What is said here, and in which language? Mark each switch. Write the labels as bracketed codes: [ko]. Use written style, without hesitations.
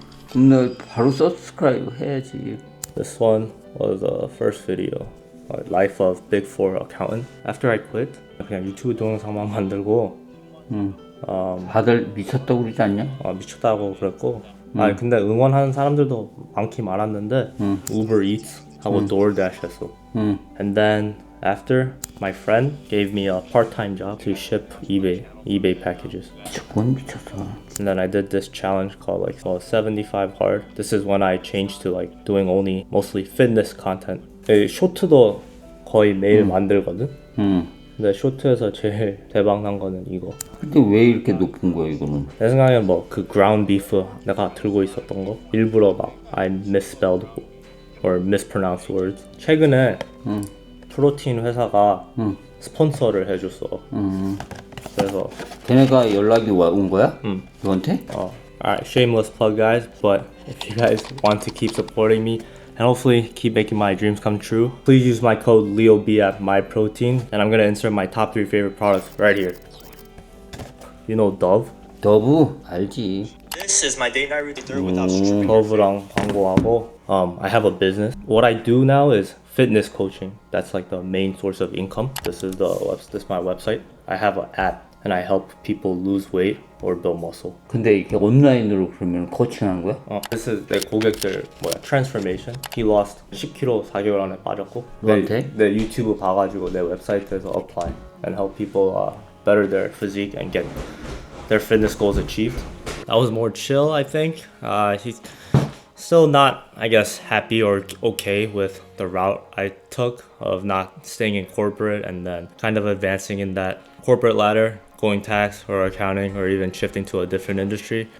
[ko] 그럼 너 바로 subscribe 해야지. [en] This one was the first video, Life of Big Four Accountant. After I quit, [ko] 그냥 유튜브 동영상만 만들고 다들 미쳤다고 그러지 않냐? 미쳤다고 그랬고 아니 근데 응원하는 사람들도 많긴 많았는데 Uber Eats 하고 DoorDash 했어. [en] And then after, my friend gave me a part-time job to ship eBay packages. [ko] 그건 미쳤어. [en] And then I did this challenge called like 75 hard. This is when I changed to like doing only mostly fitness content. [ko] 쇼트도 거의 매일 만들거든. 근데 쇼트에서 제일 대박 난 거는 이거. 근데 왜 이렇게 높은 거야 이거는? 내 생각에 뭐 그 ground beef 내가 들고 있었던 거 일부러 막 [en] I misspelled or mispronounced words. [ko] 최근에 프로틴 회사가 스폰서를 해줬어. 그래서 걔네가 연락이 온 거야? 너한테? [en] Alright, shameless plug guys, but if you guys want to keep supporting me and hopefully keep making my dreams come true, please use my code LEOB at Myprotein, and I'm gonna insert my top 3 favorite products right here. You know Dove? [ko] 더브 알지. [en] This is my day night routine without stripping. [ko] Dove랑 광고하고 [en] I have a business. What I do now is fitness coaching. That's like the main source of income. This is my website. I have an app and I help people lose weight or build muscle. [ko] 근데 이게 온라인으로 그러면 코칭하는 거야? [en] This is [ko] 내 고객들 [en] transformation. He lost 10kg [ko] 4개월 안에 빠졌고. 너한테? 내 유튜브 봐가지고 내 웹사이트에서 [en] apply and help people better their physique and get their fitness goals achieved. That was more chill, I think. He's still not, I guess, happy or okay with the route I took of not staying in corporate and then kind of advancing in that corporate ladder, going tax or accounting or even shifting to a different industry.